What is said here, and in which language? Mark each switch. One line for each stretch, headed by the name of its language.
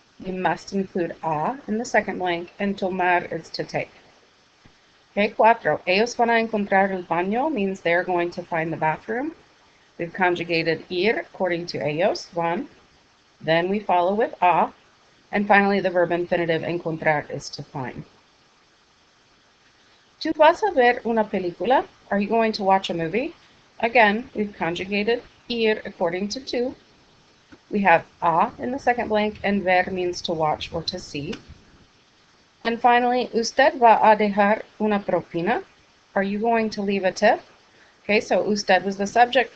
English: You must include a in the second blank, and tomar is to take. Okay, 4.
Spanish: Ellos van a encontrar el baño
English: means they're going to find the bathroom. We've conjugated ir according to ellos, van. Then we follow with a. And finally, the verb infinitive encontrar is to find.
Spanish: ¿Tú vas a ver una película?
English: Are you going to watch a movie? Again, we've conjugated ir according to to. We have a in the second blank, and ver means to watch or to see. And finally,
Spanish: usted va a dejar una propina?
English: Are you going to leave a tip? Okay, so usted was the subject.